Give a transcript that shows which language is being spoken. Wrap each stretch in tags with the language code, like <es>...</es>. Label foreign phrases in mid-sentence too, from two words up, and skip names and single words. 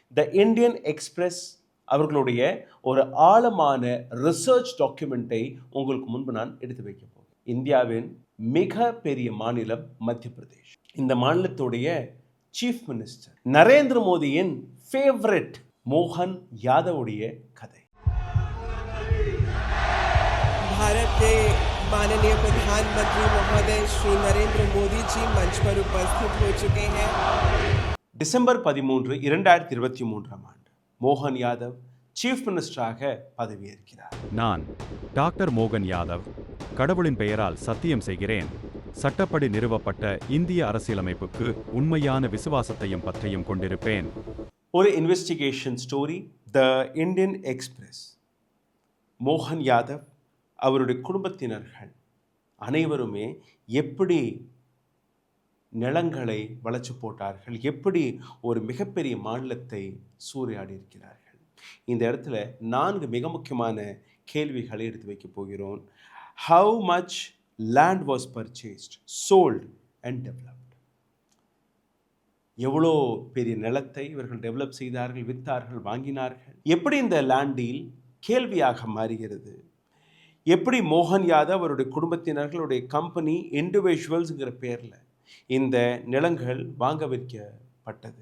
<ta>த இந்தியன் எக்ஸ்பிரஸ் அவர்களுடைய ஒரு ஆழமான</ta> <en>research document</en> <ta>உங்களுக்கு முன்பு நான் எடுத்து வைக்க போகிறேன். இந்தியாவின் மிக பெரிய மாநிலம் மத்திய பிரதேஷ். இந்த மாநிலத்துடைய</ta> <en>chief minister</en> <ta>நரேந்திர மோடியின் ஃபேவரட் மோகன் யாதவுடைய கதை.</ta> <hi>भारत के माननीय प्रधानमंत्री महोदय श्री नरेंद्र मोदी जी मंच पर उपस्थित हो चुके हैं।</hi> <ta>டிசம்பர் 13, 2023 மோகன் யாதவ்</ta> <en>chief minister</en> <ta>பதவியேற்கிறார். நான் டாக்டர் மோகன் யாதவ் கடவுளின் பெயரால் சத்தியம் செய்கிறேன். சட்டப்படி நிறுவப்பட்ட இந்திய அரசியலமைப்புக்கு உண்மையான விசுவாசத்தையும் பற்றியும் கொண்டிருப்பேன். ஒரு</ta> <en>investigation story.</en> <ta>த இந்தியன் எக்ஸ்பிரஸ். மோகன் யாதவ் அவருடைய குடும்பத்தினர்கள் அனைவருமே எப்படி நிலங்களை வளைச்சு போட்டார்கள், எப்படி ஒரு மிகப்பெரிய மாநிலத்தை சூறையாடி இருக்கிறார்கள். இந்த இடத்துல 4 மிக முக்கியமான கேள்விகளை எடுத்து வைக்க போகிறோம்.</ta> <en>How much land was purchased, sold and developed.</en> <ta>எவ்வளோ பெரிய நிலத்தை இவர்கள் டெவலப் செய்தார்கள், விற்றார்கள், வாங்கினார்கள். எப்படி இந்த லேண்டில் கேள்வியாக மாறுகிறது. எப்படி மோகன் யாதவ் அவருடைய குடும்பத்தினர்களுடைய</ta> <en>company individuals</en> <ta>பேரில் இந்த நிலங்கள் வாங்க வைக்கப்பட்டது.</ta>